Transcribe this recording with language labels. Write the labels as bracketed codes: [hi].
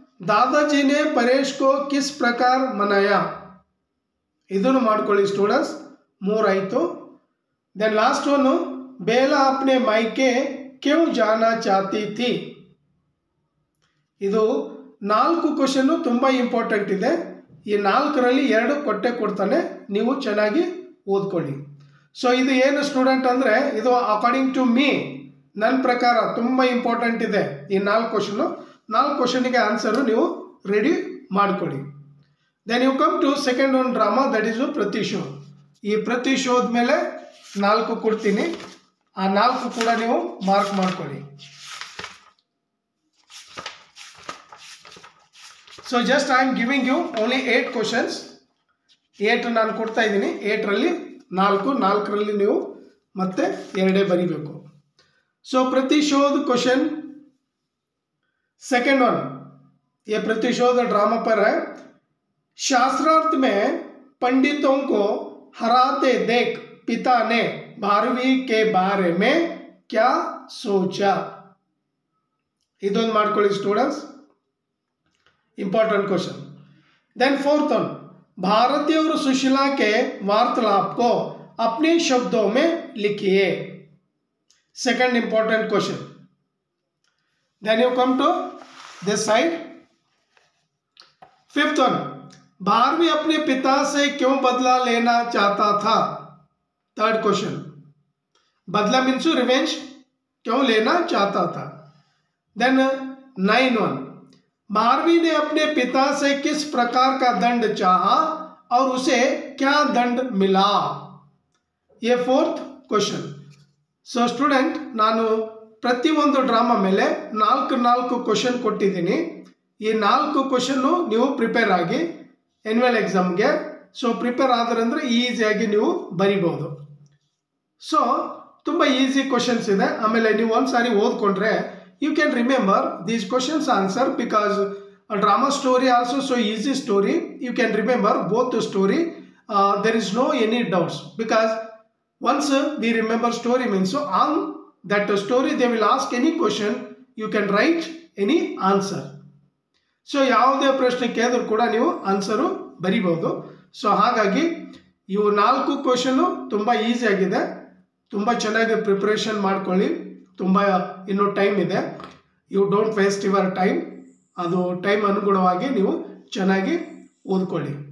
[hi] दादाजी ने परेश को किस प्रकार मनाया. [kn] ಇದನ್ನು ಮಾಡ್ಕೊಳ್ಳಿ ಸ್ಟೂಡೆಂಟ್ಸ್. 3 ಆಯಿತು. [en] Then last one. [hi] बेला अपने मायके क्यों जाना चाहती थी. [kn] ಇದು 4 ಕ್ವೆಶ್ಚನ್ ತುಂಬಾ ಇಂಪಾರ್ಟೆಂಟ್ ಇದೆ. ಈ 4ರಲ್ಲಿ 2 ಕೊಟ್ಟೆ ಕೊಡ್ತಾನೆ, ನೀವು ಚೆನ್ನಾಗಿ ಓದ್ಕೊಳ್ಳಿ. ಸೊ ಇದು ಏನು ಸ್ಟೂಡೆಂಟ್ ಅಂದರೆ, ಇದು [en] according to me, [kn] ನನ್ನ ಪ್ರಕಾರ ತುಂಬ ಇಂಪಾರ್ಟೆಂಟ್ ಇದೆ ಈ 4 ಕ್ವೆಶ್ಚನ್. 4 ಕ್ವೆಶ್ಚನ್ಗೆ ಆನ್ಸರು ನೀವು ರೆಡಿ ಮಾಡ್ಕೊಳ್ಳಿ. [en] then you come to second one drama, that is [kn] ಪ್ರತಿಶೋಧ. ಈ ಪ್ರತಿಶೋಧ ಮೇಲೆ 4 ಕೊಡ್ತೀನಿ, ಆ 4 ಕೂಡ ನೀವು ಮಾರ್ಕ್ ಮಾಡ್ಕೊಳ್ಳಿ. [en] So just I am giving you only 8 questions. [kn] 8 ನಾನು ಕೊಡ್ತಾ ಇದ್ದೀನಿ. 8ರಲ್ಲಿ 4ರಲ್ಲಿ ನೀವು ಮತ್ತೆ 2 ಬರೀಬೇಕು. [hi] सो प्रतिशोध क्वेश्चन सेकेंड वन, ये प्रतिशोध ड्रामा पर है. शास्त्रार्थ में पंडितों को हराते देख पिता ने भारवी के बारे में क्या सोचा. [kn] ಇದೊಂದು ಮಾಡ್ಕೊಳ್ಳಿ students, [en] Important question. Then fourth one, [hi] Bharti और सुशीला के वार्तालाप को अपने शब्दों में लिखिए. [en] Second important question. Then you come to this side. Fifth one, [hi] Bharvi अपने पिता से क्यों बदला लेना चाहता था. [en] Third question, [hi] बदला मीन्स रिवेंज, क्यों लेना चाहता था. [en] Then 9 one, [hi] भारवी ने अपने पिता से किस प्रकार का दंड चाहा और उसे क्या दंड मिला. ये फोर्थ क्वेश्चन. [kn] ಸೊ ಸ್ಟೂಡೆಂಟ್, ನಾನು ಪ್ರತಿಯೊಂದು ಡ್ರಾಮಾ ಮೇಲೆ 4 ಕ್ವೆಶ್ಚನ್ ಕೊಟ್ಟಿದ್ದೀನಿ. ಈ 4 ಕ್ವೆಶ್ಚನ್ನು ನೀವು ಪ್ರಿಪೇರ್ ಆಗಿ ಎನ್ಯುವಲ್ ಎಕ್ಸಾಮ್ಗೆ. ಸೊ ಪ್ರಿಪೇರ್ ಆದ್ರಂದ್ರೆ ಈಸಿಯಾಗಿ ನೀವು ಬರಿಬೋದು. ಸೊ ತುಂಬ ಈಸಿ ಕ್ವೆಶ್ಚನ್ಸ್ ಇದೆ. ಆಮೇಲೆ ನೀವು ಒಂದ್ಸಾರಿ ಓದ್ಕೊಂಡ್ರೆ [en] You can remember these questions answer, because drama story also so easy story. You can remember both the story. There is no any doubts, because once we remember story means, so on that story they will ask any question, you can write any answer. [kn] So ಯಾವುದೇ ಪ್ರಶ್ನೆ ಕೇಳಿದ್ರು ಕೂಡ ನೀವು answer ಬರಿಬೋದು. So ಹಾಗಾಗಿ ಇವು 4 ಕ್ವೆಶ್ಚನ್ನು ತುಂಬ easy ಆಗಿದೆ. ತುಂಬ ಚೆನ್ನಾಗಿ ಪ್ರಿಪ್ರೇಷನ್ ಮಾಡ್ಕೊಳ್ಳಿ. ತುಂಬ ಇನ್ನೂ ಟೈಮ್ ಇದೆ. [en] You don't waste your time. [kn] ಅದು ಟೈಮ್ ಅನುಗುಣವಾಗಿ ನೀವು ಚೆನ್ನಾಗಿ ಓದ್ಕೊಳ್ಳಿ.